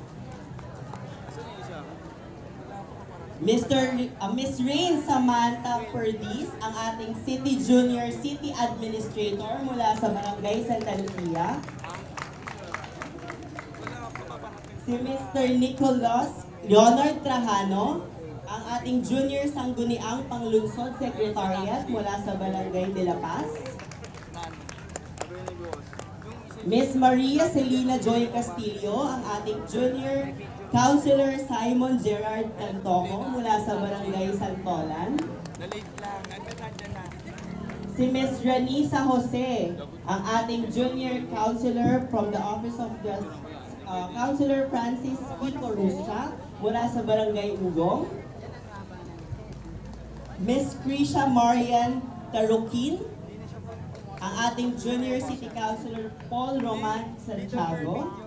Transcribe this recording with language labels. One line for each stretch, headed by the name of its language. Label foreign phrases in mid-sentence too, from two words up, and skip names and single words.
Filipino: Miss Rain Samantha Perdiz, ang ating Junior City Administrator mula sa Barangay Santa Lucia. Si Mr. Nicolas Leonard Trajano, ang ating Junior Sangguniang Panglungsod Secretariat mula sa Barangay de la Paz. Miss Maria Celina Joy Castillo, ang ating Junior Councilor Simon Gerard Cantoco mula sa Barangay Santolan. Si Miss Ranisa Jose, ang ating Junior Councilor
English: from the Office of the Councilor
Filipino: Francis P. Corusca mula sa Barangay Ugong. Miss Krisha Marian Tarukin, ang ating Junior City Councilor Paul Roman Santiago.